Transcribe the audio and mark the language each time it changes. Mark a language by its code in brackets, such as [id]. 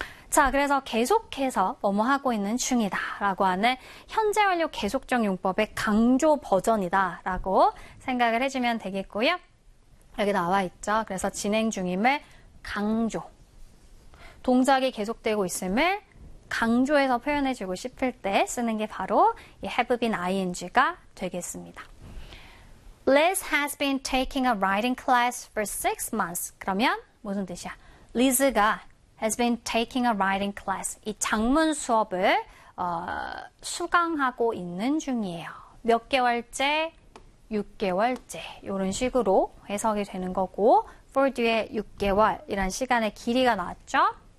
[ko] 자, 그래서 계속해서 뭐뭐 하고 있는 중이다 라고 하는 현재 완료 계속적 용법의 강조 버전이다 라고 생각을 해주면 되겠고요. 여기 나와 있죠. 그래서 진행 중임을 강조, 동작이 계속되고 있음을 강조해서 표현해주고 싶을 때 쓰는 게 바로 이 have been ing가 되겠습니다. [en] Liz has been taking a writing class for 6 months. [ko] 그러면 무슨 뜻이야? Liz가 [en] has been taking a writing class. [ko] 이 작문 수업을 수강하고 있는 중이에요. 몇 개월째? 6개월째. 이런 식으로 해석이 되는 거고 for 뒤에 6개월이란 시간의 길이가 나왔죠?